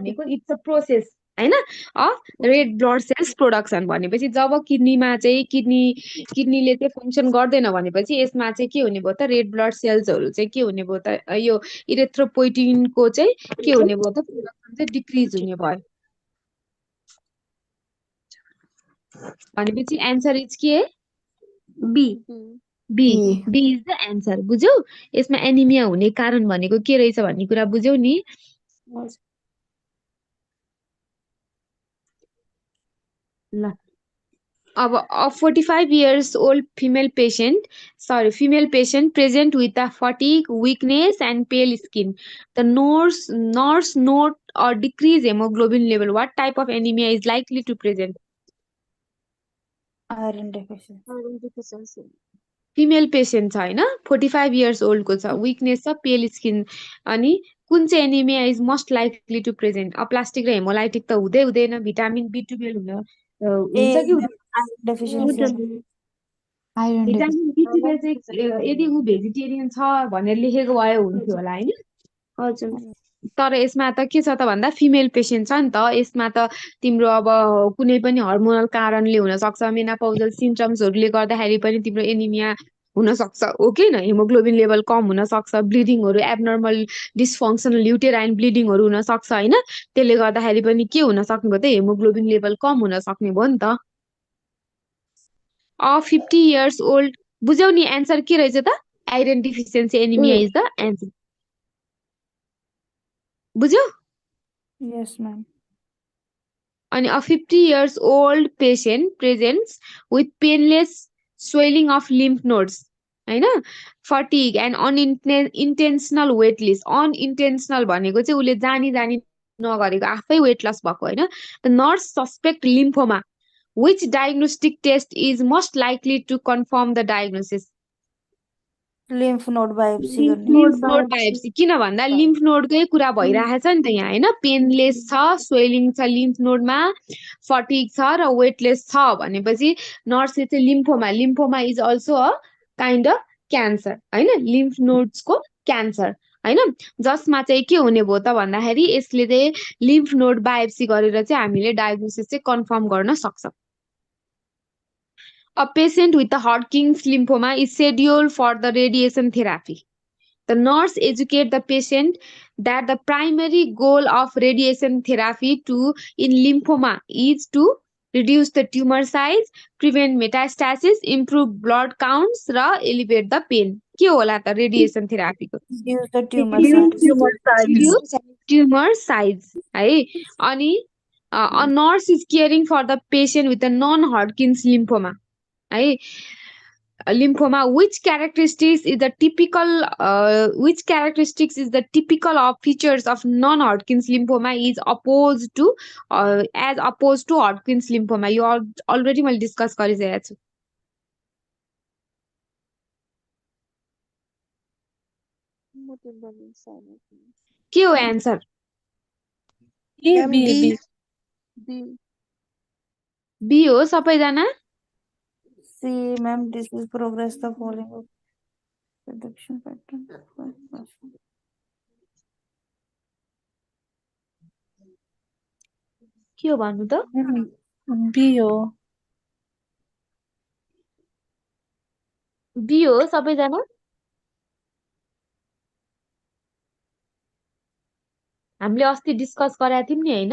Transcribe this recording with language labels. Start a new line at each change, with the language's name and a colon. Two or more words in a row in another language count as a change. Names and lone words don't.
Nepali: भनेको
English: it's a process
Nepali: होइन
English: of red blood cells production
Nepali: भनेपछि जब किडनीमा चाहिँ किडनीले चाहिँ फङ्सन गर्दैन भनेपछि यसमा चाहिँ के हुने भयो त
English: red blood
Nepali: सेल्सहरू चाहिँ के हुने भयो त यो इरेथ्रोपोइटिनको चाहिँ के हुने भयो त प्रोडक्सन चाहिँ डिक्रिज हुने भयो भनेपछि
English: answer is
Nepali: के बी बी B.
English: B is the answer
Nepali: बुझ्यौ यसमा एनिमिया हुने कारण भनेको के रहेछ भन्ने कुरा बुझ्यौ नि ल अब
English: a 45 years old female patient present with a fatigue, weakness and pale skin. The nurse note or decrease hemoglobin level. What type of anemia is likely to present? Iron deficiency.
Nepali: फिमेल पेसेन्ट छ होइन
English: 45 years
Nepali: ओल्डको छ विकनेस छ
English: pale skin
Nepali: अनि कुन चाहिँ एनिमिया
English: is most likely to present plastic
Nepali: र हेमोलाइटिक त हुँदै हुँदैन
English: vitamin B12
Nepali: हुन्छ कि
English: Iron deficiency. Iron vitamin B12
Nepali: चाहिँ यदि ऊ भेजिटेरियन छ भनेर लेखेको भए हुन्थ्यो होला होइन हजुर तर यसमा त के छ त भन्दा फिमेल पेसेन्ट छ नि त यसमा त तिम्रो अब कुनै पनि हर्मोनल कारणले हुनसक्छ
English: menopausal symptoms
Nepali: गर्दाखेरि पनि तिम्रो एनिमिया हुनसक्छ हो कि न
English: hemoglobin level
Nepali: कम हुनसक्छ ब्लिडिङहरू
English: abnormal dysfunctional uterine bleedings
Nepali: हुनसक्छ होइन त्यसले गर्दाखेरि पनि के हुन सक्ने भयो त
English: hemoglobin level
Nepali: कम हुन सक्ने भयो नि त
English: 50 years old
Nepali: बुझ्यौ नि एन्सर के रहेछ त
English: iron deficiency anemia is the answer
Nepali: बुझ्यौ
English: Yes, ma'am. अनि a 50 years old patient presents with painless swelling of lymph nodes होइन fatigue and unintentional weight loss unintentional
Nepali: भनेको चाहिँ उसले जानी नगरेको आफै वेट लस भएको होइन
English: the nurse suspect lymphoma which diagnostic test is most likely to confirm the diagnosis Lymph node biopsy गर्ने. lymph node biopsy
Nepali: किन भन्दा
English: lymph node
Nepali: कै कुरा भइरहेछ नि त यहाँ होइन पेनलेस छ स्वेलिङ छ
English: lymph node
Nepali: मा फटिग छ र वेटलेस छ भनेपछि नर्सले चाहिँ
English: lymphoma is also a kind of cancer
Nepali: होइन
English: lymph nodes
Nepali: क्यान्सर होइन जसमा चाहिँ के हुने भयो त भन्दाखेरि यसले चाहिँ
English: lymph node biopsy
Nepali: गरेर चाहिँ हामीले डायग्नोसिस चाहिँ कन्फर्म गर्न सक्छौँ
English: A patient with a Hodgkin's lymphoma is scheduled for the radiation therapy. The nurse educates the patient that the primary goal of radiation therapy in lymphoma is to reduce the tumor size, prevent metastasis, improve blood counts, र elevate the pain.
Nepali: के होला त
English: radiation therapy
Nepali: को?
English: Reduce the tumor size. Reduce tumor size. है अनि a nurse is caring for the patient with a non-Hodgkin's lymphoma. है lymphoma which characteristics is the typical of features of non-Hodgkin's lymphoma is opposed to as opposed to Hodgkin's lymphoma you already
Nepali: मैले डिस्कस गरिसकेको छु के हो एन्सर बी हो सबैजना
English: See, ma'am, this is progress the following of production pattern.
Nepali: के हो भन्नु त बी हो बी हो सबैजना हामीले अस्ति डिस्कस गरेका थियौँ नि होइन